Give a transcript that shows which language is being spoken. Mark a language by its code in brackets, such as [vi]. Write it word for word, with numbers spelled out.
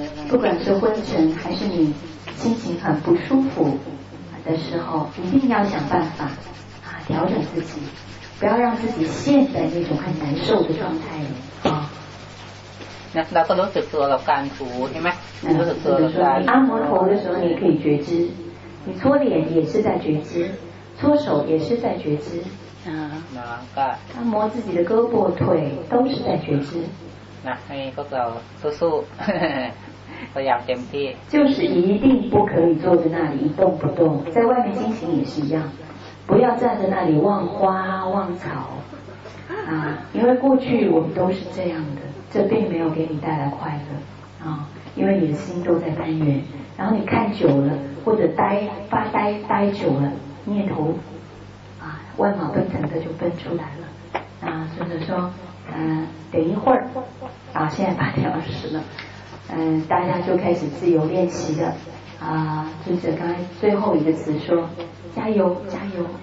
[zh] 不管是昏沉还是你心情很不舒服的时候，一定要想办法啊调整自己，不要让自己陷在那种很难受的状态里啊。 [th] เราก็รู้สึกตัวกับการถูใช่ไหมรู้สึกตัวกับการ [zh] 按摩头的时候，你可以觉知，你搓脸也是在觉知，搓手也是在觉知啊。按摩自己的胳膊腿都是在觉知。 [th] 那ให้พวกเราสู้ๆพยายามเต็มที่ [zh] 就是一定不可以坐在那里一动不动，在外面心情也是一样，不要站在那里望花望草啊，因为过去我们都是这样的，这并没有给你带来快乐啊，因为你的心都在攀援，然后你看久了或者呆发呆呆久了，念头啊万马奔腾的就奔出来了啊，所以说嗯、呃，等一会儿啊，现在八点二十了，嗯、呃，大家就开始自由练习的啊，就是刚才最后一个词说加油加油。